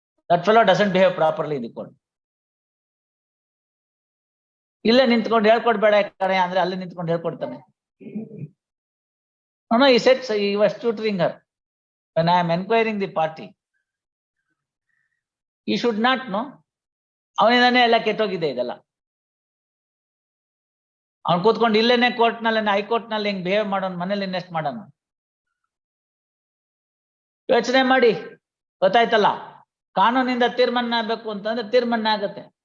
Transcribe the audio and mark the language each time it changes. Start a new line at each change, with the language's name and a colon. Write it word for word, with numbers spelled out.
English: That fellow doesn't behave properly in the court.
Kannada: ಇಲ್ಲೇ ನಿಂತ್ಕೊಂಡು ಹೇಳ್ಕೊಡ್ಬೇಡ ಕಣೆ ಅಂದ್ರೆ ಅಲ್ಲೇ ನಿಂತ್ಕೊಂಡು ಹೇಳ್ಕೊಡ್ತಾನೆ.
English: No, no, he said, so he was tutoring her. When I am enquiring the party, he should not know.
Kannada: ಅವನಿಂದಾನೇ ಎಲ್ಲ ಕೆಟ್ಟೋಗಿದೆ ಇದೆಲ್ಲ. ಅವ್ನು ಕೂತ್ಕೊಂಡು ಇಲ್ಲೇನೆ ಕೋರ್ಟ್ನಲ್ಲೇನೆ ಹೈಕೋರ್ಟ್ನಲ್ಲಿ ಹಿಂಗ್ ಬಿಹೇವ್ ಮಾಡೋನ್, ಮನೇಲಿ ಇನ್ವೆಸ್ಟ್ ಮಾಡೋಣ. ಯೋಚನೆ ಮಾಡಿ, ಗೊತ್ತಾಯ್ತಲ್ಲ. ಕಾನೂನಿಂದ ತೀರ್ಮಾನ ಆಗ್ಬೇಕು ಅಂತಂದ್ರೆ ತೀರ್ಮಾನ ಆಗತ್ತೆ.